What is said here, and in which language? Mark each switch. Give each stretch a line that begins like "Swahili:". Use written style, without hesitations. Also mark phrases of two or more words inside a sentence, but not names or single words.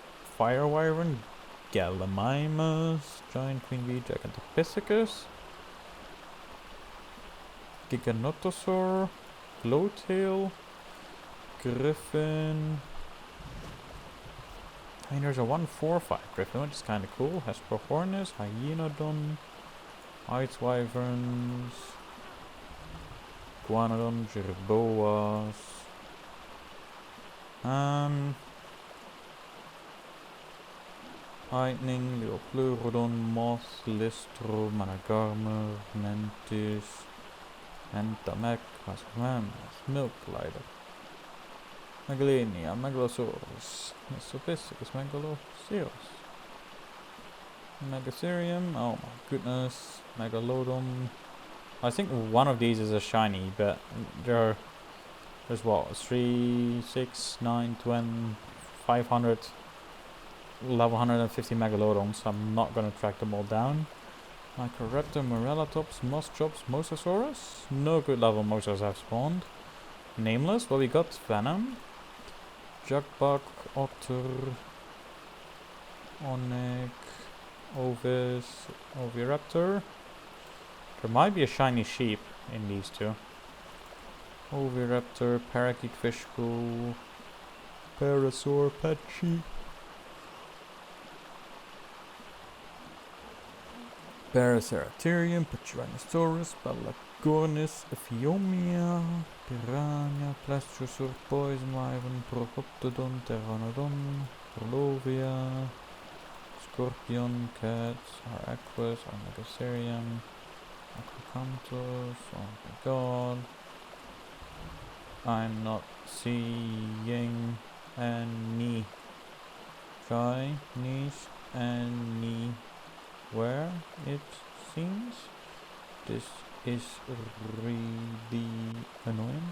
English: Fire Wyvern, Gallimimus, Giant Queen Bee, Gigantopithecus, Giganotosaur, Glowtail, Griffin. I mean, there's a 145 Griffin, which is kind of cool. Hesperornis, Hyenodon, Ice Wyverns, Guanodon, Jerboas, Lightning, Leopleurodon, Moth, Listro, Managarmer, Mantis, Entamek, Masmamas, Milklider, Megalenia, Megalosaurus, Mesopiscus, Megaloceros, Megatherium, oh my goodness, Megalodon. I think one of these is a shiny, but there's what, 3, 6, 9, 20, 500, level 150 Megalodons, so I'm not going to track them all down. Microraptor, Morellatops, Moschops, Mosasaurus. No good level Mosas have spawned. Nameless. Well, we got Venom. Jugbuck, Otter, Onyx, Ovis, Oviraptor. There might be a shiny sheep in these two. Oviraptor, Parakeet Fish School, Parasaur, Patchy. Paraceratherium, Pachyrhinosaurus, Palagornis, Ephiomia, Piranha, Plesiosaur, Poison Wyvern, Procoptodon, Pteranodon, Prolovia, Scorpion, Cats, Araquus, Armagacerium, Acrocanthus, oh my god. I'm not seeing any Chinese anywhere, it seems. This is really annoying.